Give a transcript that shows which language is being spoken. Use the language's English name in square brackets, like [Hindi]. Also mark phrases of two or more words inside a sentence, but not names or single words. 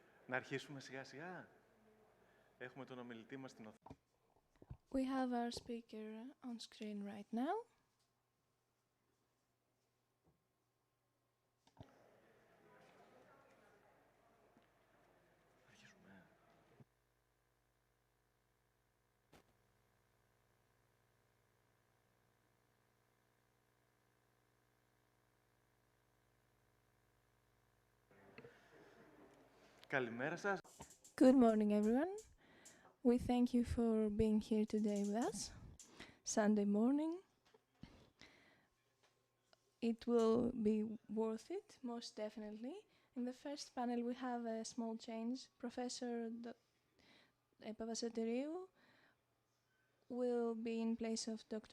[Greek] Να αρχίσουμε σιγά σιγά. Έχουμε τον ομιλητή μας στην οθόνη. [English] We have our speaker on screen right now. [Greek] Αρχίσουμε. Καλημέρα σας. [English] Good morning, everyone. We thank you for being here today with us. Sunday morning. It will be worth it, most definitely. In the first panel, we have a small change. Professor Papasoteriou will be in place of Dr.